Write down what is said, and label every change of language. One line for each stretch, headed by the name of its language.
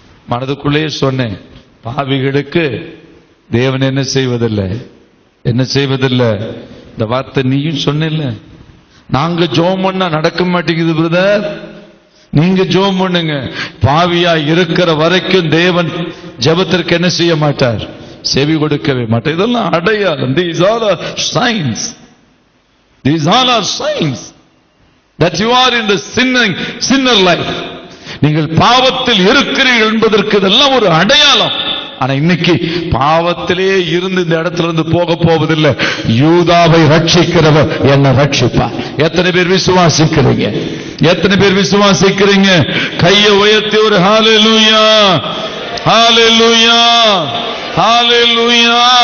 Tamil: மனதுக்குள்ளேயே சொன்னேன், பாவிகளுக்கு தேவன் என்ன செய்வதில்லை, என்ன செய்வதில்லை. இந்த வார்த்தை நீயும் சொன்ன. நாங்க ஜெபம் பண்ணா நடக்க மாட்டேங்குது பிரதர், நீங்க ஜெபம் பண்ணுங்க. பாவியா இருக்கிற வரைக்கும் தேவன் ஜெபத்திற்கு என்ன செய்ய மாட்டார், செவி கொடுக்கவே மாட்டார். இதெல்லாம் அடையாளம்.
English: These all are signs. These all are signs that you are in the sinner life.
Tamil: நீங்கள் பாவத்தில் இருக்கிறீர்கள் என்பதற்கு இதெல்லாம் ஒரு அடையாளம். ஆனா இன்னைக்கு பாவத்திலே இருந்து இந்த இடத்துல இருந்து போக போவதில்லை. யூதாவை ரட்சிக்கிறவர் என்ன ரட்சிப்பார். எத்தனை பேர் விசுவாசிக்கிறீங்க? எத்தனை பேர் விசுவாசிக்கிறீங்க? கையை உயர்த்தி ஒரு ஹalleluya, ஹalleluya, ஹalleluya.